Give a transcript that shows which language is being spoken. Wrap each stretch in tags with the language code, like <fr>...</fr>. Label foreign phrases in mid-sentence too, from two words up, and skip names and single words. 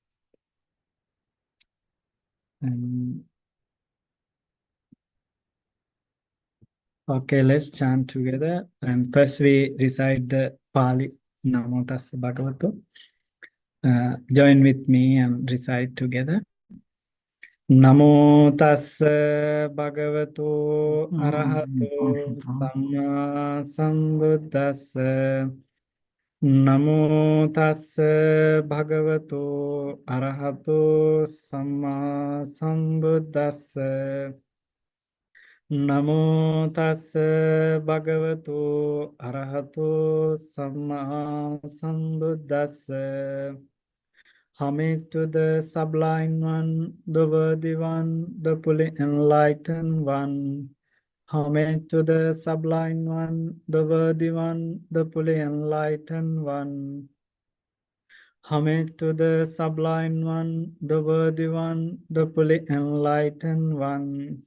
<en>And okay, let's chant together. And first we recite the Pali</en> <pi>Namo Tassa Bhagavato.</pi> <en>Join with me and recite together.</en> <pi>Namo Tassa Bhagavato Arahato Samma Sambuddhassa. Namo Tassa Bhagavato Arahato Samma Sambuddhassa. Namo tassa bhagavato arahato samma sambuddhassa.</pi> <en>Hail to the sublime one, the worthy one, the fully enlightened one. Hail to the sublime one, the worthy one, the fully enlightened one. Hail to the sublime one, the worthy one, the fully enlightened one.</en>